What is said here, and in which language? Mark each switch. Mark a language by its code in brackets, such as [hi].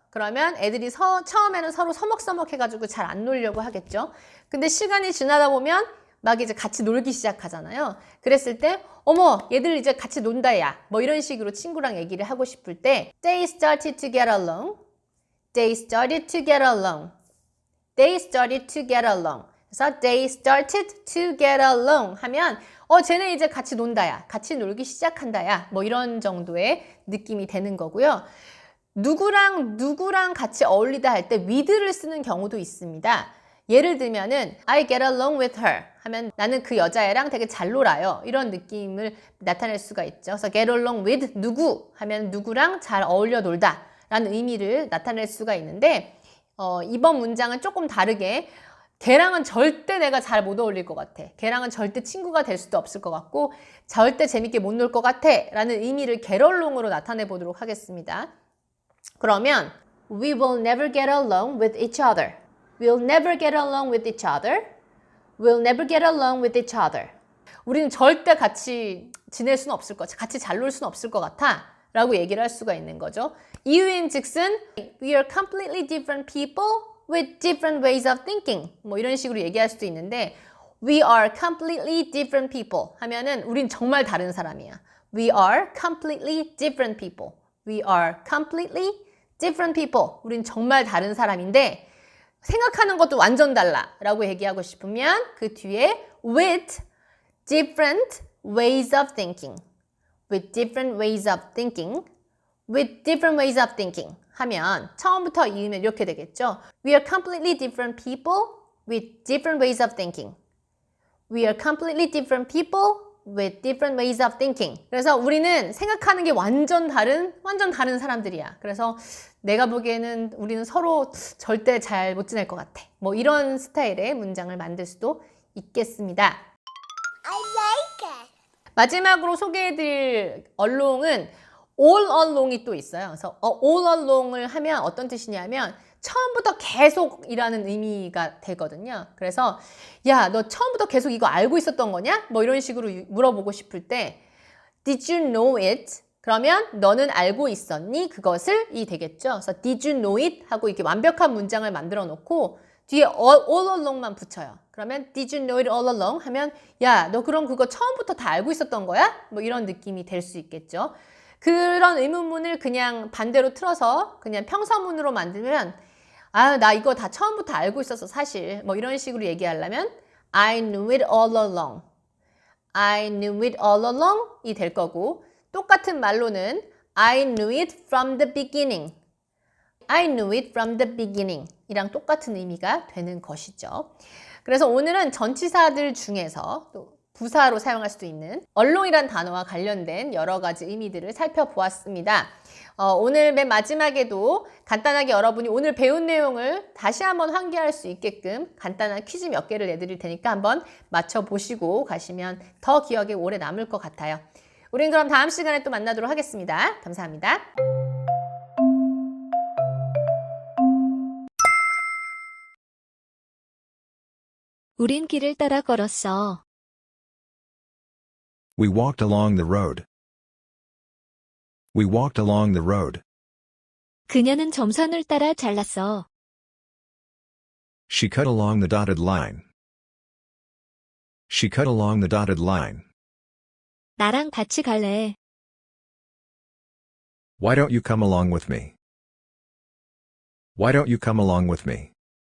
[ko] 그러면 애들이 처음에는 서로 서먹서먹 해가지고 잘 안 놀려고 하겠죠. 근데 시간이 지나다 보면 막 이제 같이 놀기 시작하잖아요. 그랬을 때 어머 얘들 이제 같이 논다 야, 뭐 이런 식으로 친구랑 얘기를 하고 싶을 때 [en] They started to get along. They started to get along. They started to get along. [ko] 그래서 [en] they started to get along [ko] 하면 쟤네 이제 같이 논다야, 같이 놀기 시작한다야, 뭐 이런 정도의 느낌이 되는 거고요. 누구랑 같이 어울리다 할 때 with를 쓰는 경우도 있습니다. 예를 들면은 [en] I get along with her [ko] 하면 나는 그 여자애랑 되게 잘 놀아요. 이런 느낌을 나타낼 수가 있죠. 그래서 get along with 누구 하면 누구랑 잘 어울려 놀다 라는 의미를 나타낼 수가 있는데, 이번 문장은 조금 다르게 걔랑은 절대 내가 잘 못 어울릴 것 같아. 걔랑은 절대 친구가 될 수도 없을 것 같고 절대 재밌게 못 놀 것 같아 라는 의미를 get along으로 나타내 보도록 하겠습니다. 그러면 [en] We will never get along with each other. We'll never get along with each other. We'll never get along with each other. [ko] 우리는 절대 같이 지낼 수는 없을 것 같아. 같이 잘 놀 수는 없을 것 같아 라고 얘기를 할 수가 있는 거죠. 이유인 즉슨 [en] We are completely different people with different ways of thinking. [ko] 뭐 이런 식으로 얘기할 수도 있는데, [en] We are completely different people [ko] 하면은 우린 정말 다른 사람이야. [en] We are completely different people. We are completely different people. [ko] 우린 정말 다른 사람인데 생각하는 것도 완전 달라 라고 얘기하고 싶으면 그 뒤에 [en] with different ways of thinking. With different ways of thinking. With different ways of thinking [ko] 하면 처음부터 이으면 이렇게 되겠죠. [en] We are completely different people with different ways of thinking. We are completely different people with different ways of thinking. [ko] 그래서 우리는 생각하는 게 완전 다른 사람들이야. 그래서 내가 보기에는 우리는 서로 절대 잘 못 지낼 것 같아. 뭐 이런 스타일의 문장을 만들 수도 있겠습니다. [en] I like it. [ko] 마지막으로 소개해드릴 얼롱은 all along이 또 있어요. 그래서 all along을 하면 어떤 뜻이냐면 처음부터 계속이라는 의미가 되거든요. 그래서 야, 너 처음부터 계속 이거 알고 있었던 거냐? 뭐 이런 식으로 물어보고 싶을 때 [en] Did you know it? [ko] 그러면 너는 알고 있었니? 그것을 이 되겠죠. 그래서 [en] Did you know it? [ko] 하고 이렇게 완벽한 문장을 만들어 놓고 뒤에 all along만 붙여요. 그러면 [en] Did you know it all along? [ko] 하면 야, 너 그럼 그거 처음부터 다 알고 있었던 거야? 뭐 이런 느낌이 될 수 있겠죠. 그런 의문문을 그냥 반대로 틀어서 그냥 평서문으로 만들면 아, 나 이거 다 처음부터 알고 있었어, 사실. 뭐 이런 식으로 얘기하려면 [en] I knew it all along. I knew it all along [ko] 이 될 거고, 똑같은 말로는 [en] I knew it from the beginning. I knew it from the beginning [ko] 이랑 똑같은 의미가 되는 것이죠. 그래서 오늘은 전치사들 중에서 또 부사로 사용할 수도 있는 얼롱이란 단어와 관련된 여러 가지 의미들을 살펴보았습니다. 오늘 맨 마지막에도 간단하게 여러분이 오늘 배운 내용을 다시 한번 환기할 수 있게끔 간단한 퀴즈 몇 개를 내드릴 테니까 한번 맞춰보시고 가시면 더 기억에 오래 남을 것 같아요. 우린 그럼 다음 시간에 또 만나도록 하겠습니다. 감사합니다. 우린 길을 따라 걸었어. [en] We walked along the road. We walked along the road. [ko] 그녀는 점선을 따라 잘랐어. [en] She cut along the dotted line. She cut along the dotted line. [ko] 나랑 같이 갈래. [en] Why don't you come along with me? Why don't you come along with me?